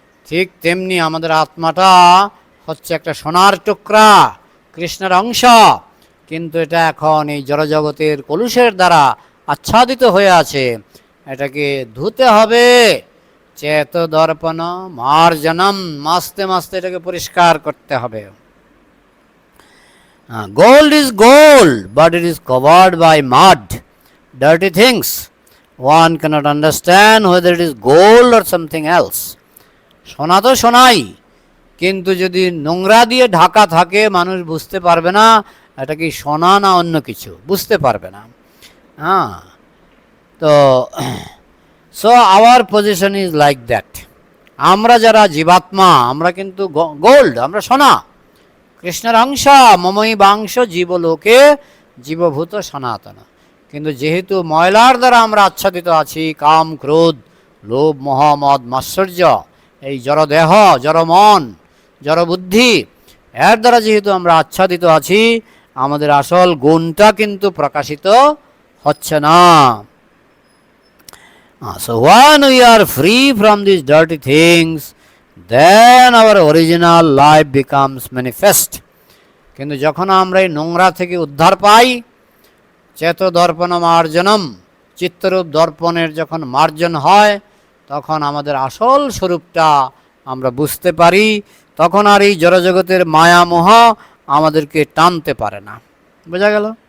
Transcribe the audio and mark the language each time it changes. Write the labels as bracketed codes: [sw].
[bn] ঠিক তেমনি আমাদের আত্মাটা হচ্ছে একটা সোনার টুকরা, কৃষ্ণের অংশ, কিন্তু এটা এখন এই জড়জগতের কলুষের দ্বারা আচ্ছাদিত হয়ে আছে। এটাকে ধুতে হবে, [sa] চেত দর্পণ মার্জনম, [bn] মাসতে মাসতে এটাকে পরিষ্কার করতে হবে। [en] Gold is gold, but it is covered by mud, dirty things. One cannot understand whether it is gold or something else. [bn] সোনা তো সোনাই, কিন্তু যদি নোংরা দিয়ে ঢাকা থাকে মানুষ বুঝতে পারবে না এটা কি সোনা না অন্য কিছু, বুঝতে পারবে না। হ্যাঁ, তো [en] So our position is like that. [bn] আমরা যারা জীবাত্মা, আমরা কিন্তু গোল্ড, আমরা সোনা, কৃষ্ণের অংশ, [sa] মমই বাংশ জীবলোকে জীবভূত সনাতন। [bn] কিন্তু যেহেতু ময়লার দ্বারা আমরা আচ্ছাদিত আছি, কাম ক্রোধ লোভ মোহ মদ মাৎসর্য, এই জড় দেহ, জড় মন, জড় বুদ্ধি, এর দ্বারা যেহেতু আমরা আচ্ছাদিত আছি, আমাদের আসল গুণটা কিন্তু প্রকাশিত হচ্ছে না। [en] So when we are free from these dirty things, then our original life becomes manifest. [bn] কিন্তু যখন আমরা এই নোংরা থেকে উদ্ধার পাই, [sa] চেত দর্পণ মার্জনম, [bn] চিত্তরূপ দর্পণের যখন মার্জন হয়, তখন আমাদের আসল স্বরূপটা আমরা বুঝতে পারি। তখন আর এই জড়জগতের মায়া মোহ আমাদেরকে টানতে পারে না। বোঝা গেল?